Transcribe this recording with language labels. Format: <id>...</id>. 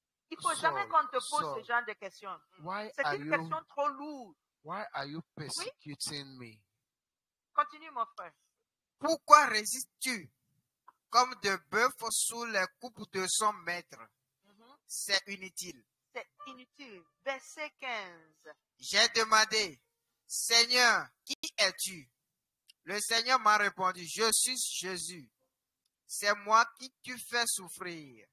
<fr>Il ne faut jamais qu'on te pose ce genre de questions. C'est une question trop lourde.</fr> <en>Why are you persecuting me?</en> <fr>Continue, mon frère. Pourquoi résistes-tu comme de bœuf sous les coupes de son maître? C'est inutile. C'est inutile. Verset 15. J'ai demandé, Seigneur, qui es-tu? Le Seigneur m'a répondu, je suis Jésus. C'est moi qui tu fais souffrir.</fr>